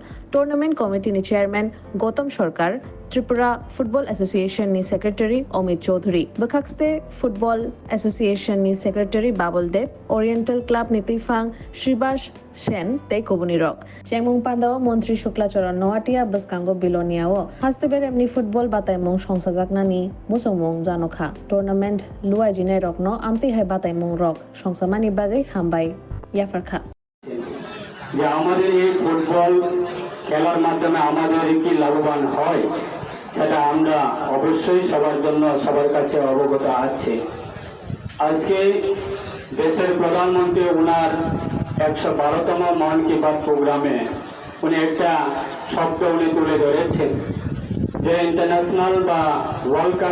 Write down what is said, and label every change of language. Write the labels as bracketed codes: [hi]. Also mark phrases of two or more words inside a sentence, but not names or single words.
[trk] Tournament Committee ni Chairman Gautam Sarkar, Tripura Football Association ni Secretary Omid Chaudhary, Bakakste Football Association ni Secretary Babul Deb, Oriental Club ni Tifang Shribash Shen tei Kobuni Rock. Chengmung Pandao Montri Shukla Choron Noatia Baskango Bilonia o. Hasteber emni football batai mong songsajakna ni musongmong janokha. Tournament luai jine rock no amti hai batai mong rock. Songsamani bagai hambai yafarkha. [bn] যে আমাদের এই ফুটবল খেলার মাধ্যমে আমাদের কি লাভবান হয় সেটা আমরা অবশ্যই সবার জন্য সবার কাছে অবগত আছি। আজকে দেশের প্রধানমন্ত্রী ওনার 112তম মন কি বাত প্রোগ্রামে উনি একটা শব্দ উনি তুলে ধরেছেন যে ইন্টারন্যাশনাল বা [en] World Cup